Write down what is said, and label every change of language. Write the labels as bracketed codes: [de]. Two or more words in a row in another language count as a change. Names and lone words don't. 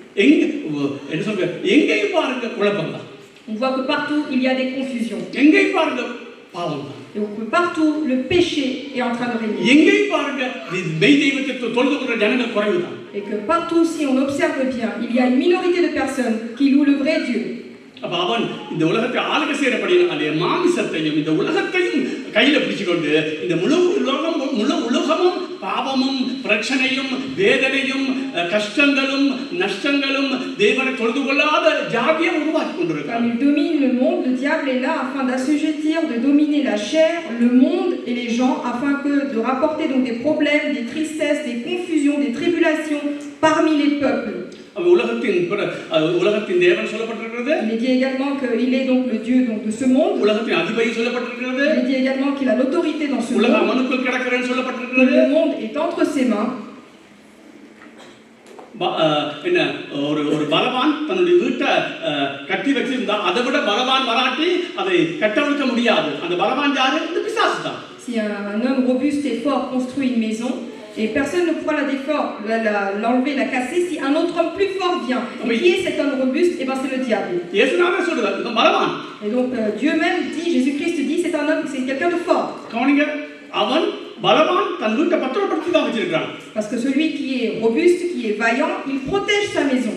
[fr] On voit que partout il y a des confusions. Et on peut partout le péché est en train de régner. Et que partout, si on observe bien, il y a une minorité de personnes qui louent le vrai Dieu. [ta] அப்ப அவன் இந்த உலகத்தை ஆளுகை செய்யறபடினாலே மாமிசத்தையும் இந்த உலகத்தையும் கையில பிடிச்சுக்கொண்டு இந்த முழு உலகமும் பாவமும் பிரச்சனையும் வேதனையும் கஷ்டங்களும் நஷ்டங்களும் தேவனை தொழுது கொள்ளாத ஜாதியை உருவாக்கி கொண்டிருக்கிறான். [fr] Il domine le monde, le diable est là afin d'assujettir, de dominer la chair, le monde et les gens afin que de rapporter donc des problèmes, des tristesses, des confusions, des tribulations parmi les peuples. Il est dit également qu'il est donc le Dieu donc de ce monde. Il est dit également qu'il a l'autorité dans ce monde. Le monde est entre ses mains. [ta] ஒரு பலவான் தன்னுடைய வீட்டை கட்டி வச்சிருந்தா அதை விட பலவான் வராட்டி அதை கட்டவிழ்க்க முடியாது. அந்த பலவான் யாரு? இந்த பிசாசு தான். [fr] Si un homme robuste et fort construit une maison, et personne ne pourra l'enlever, la casser si un autre homme plus fort vient. Et qui est cet homme robuste? Et bien c'est le diable. Et donc Dieu même dit, Jésus-Christ dit, c'est un homme, c'est quelqu'un de fort. Parce que celui qui est robuste, qui est vaillant, il protège sa maison.